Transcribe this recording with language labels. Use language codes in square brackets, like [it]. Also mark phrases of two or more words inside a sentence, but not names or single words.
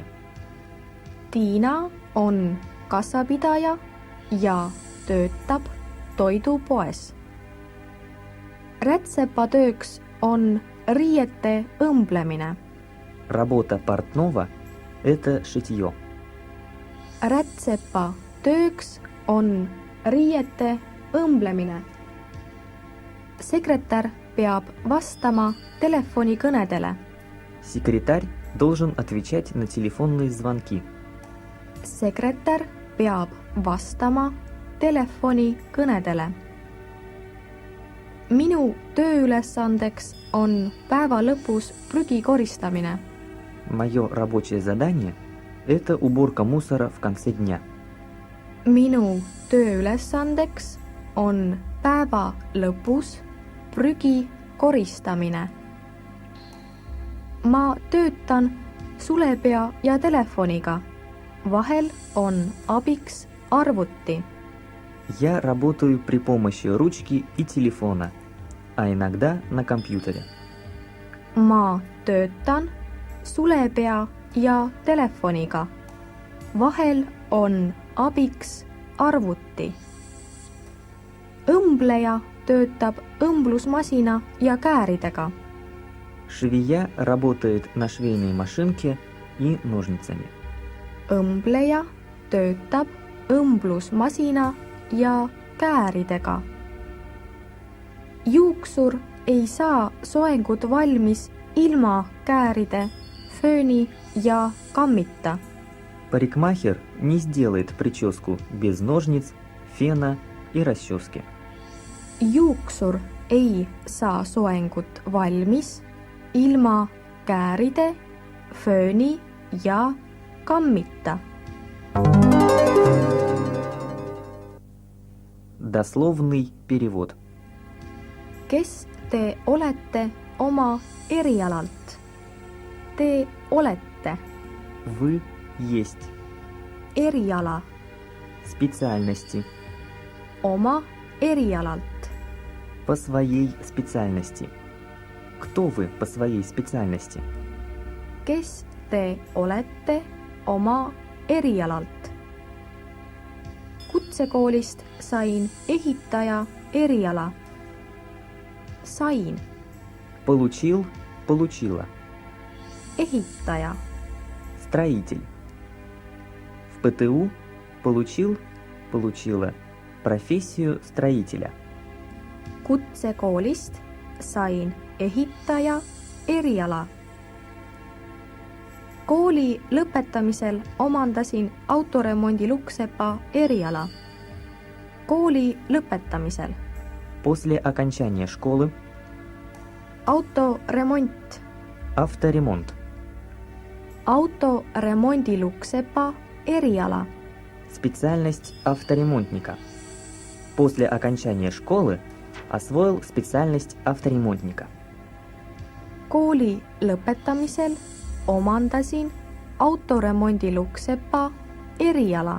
[et] Tiina on kassapidaja ja töötab toidupoes. Rätsepatööks on riiete õmblemine. [ru] Работа портного – это шитье. [et] Rätsepatööks on riiete õmblemine. Sekretär peab vastama telefonikõnedele. [ru] Секретарь должен отвечать на телефонные звонки. [et] Sekretär peab vastama telefonikõnedele. Minu tööülesandeks on päeva lõpus prügi koristamine. [ru] Мое рабочее задание – это уборка мусора в конце дня. [et] Minu tööülesandeks on päeva lõpus prügi koristamine. Ma töötan sulepea ja telefoniga. Vahel on abiks arvuti. [ru] Я работаю при помощи ручки и телефона, а иногда на компьютере. [et] Ma töötan sulepea ja telefoniga. Vahel on abiks arvuti. Õmbleja töötab õmblusmasina ja kääridega. [ru] Швея работает на швейной машинке и ножницами. [et] Õmbleja töötab õmblusmasina ja kääridega. Juuksur ei saa soengut valmis ilma kääride, fööni ja kammita. [ru] Парикмахер не сделает прическу без ножниц, фена и расчески. [et] Juuksur ei saa soengut valmis ilma kääride, fööni ja kammita. [ru] Дословный перевод. [et] Kes te olete oma erialalt? Te olete [ru] Вы есть. [et] eriala [ru] Специальности. [et] oma erialalt. [ru] По своей специальности. Кто вы по своей специальности? [et] Kes te olete oma erialalt? Kutsekoolist sain ehitaja eriala. Sain [ru] Получил, получила. [et] ehitaja. [ru] Строитель. В ПТУ получил, получила профессию строителя. [et] Kutsekoolist sain ehitaja eriala. Kooli lõpetamisel omandasin autoremondi luksepa eriala. Kooli lõpetamisel. [ru] После окончания школы [et] Autoremont. [ru] авторемонт. [et] Autoremondi luksepa eriala. [ru] Специальность авторемонтника. После окончания школы освоил специальность авторемонтника. [et] Kooli lõpetamisel omandasin autoremondi luksepa eriala.